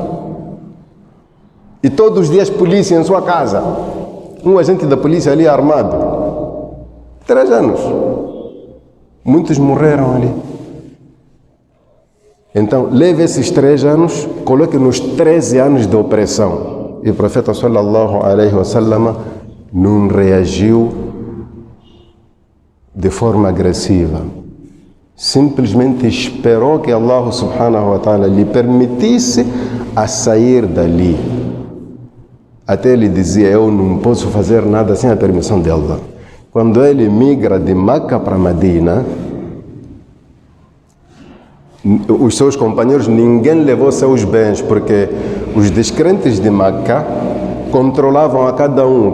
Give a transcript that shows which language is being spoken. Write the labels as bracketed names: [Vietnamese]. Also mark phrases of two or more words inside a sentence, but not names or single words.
[Portuguese] E todos os dias polícia em sua casa. Um agente da polícia ali armado. 3 anos. Muitos morreram ali. Então, leve esses 3 anos, coloque nos 13 anos de opressão. E o profeta [Arabic] صلى الله عليه وسلم [Portuguese] não reagiu de forma agressiva. Simplesmente esperou que Allah [Arabic] سبحانه وتعالى [Portuguese] lhe permitisse a sair dali. Até ele dizia, eu não posso fazer nada sem a permissão de Allah. Quando ele migra de Meca para Medina, os seus companheiros, ninguém levou seus bens, porque os descrentes de Meca controlavam a cada um.